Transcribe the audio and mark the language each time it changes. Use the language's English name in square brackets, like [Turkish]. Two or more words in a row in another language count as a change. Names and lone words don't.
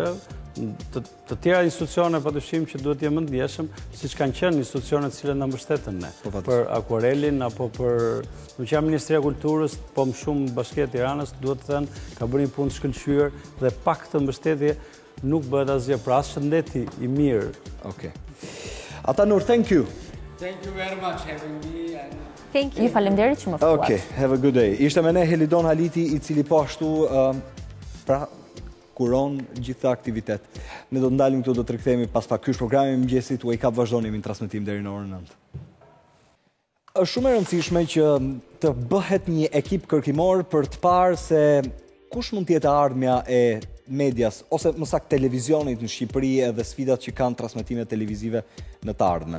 [Albanian] Të tjera institucione padyshim që duhet të jenë më të ndjeshëm, siç kanë qenë institucionet që na mbështeten ne. Për akuarelin apo për, nuk jam Ministria e Kulturës, po më shumë Bashkia e Tiranës, duhet të thënë, ka bërë një punë të shkëlqyer dhe pak të mbështetje nuk bëhet asgjë, pra as shëndeti i mirë. Okej. Atanur, [English] thank you. Thank you very much having me. Thank you. [Albanian] Ju faleminderit që më ftuat. [English] Okay, have a good day. [Albanian] Ishte me ne Helidon Haliti, i cili po ashtu kuron gjitha aktivitet. Ne do të ndalim këtu, do të rikthehemi pas pak. Ky është programi i mëngjesit, Wake Up, vazhdoni me transmetim deri në orën 9. Është shumë e rëndësishme që të bëhet një ekip kërkimor për të parë se kush mund të jetë ardhmja e medias ose më saktë televizionit në Shqipëri edhe sfidat që kanë transmetimet televizive në të ardhmen.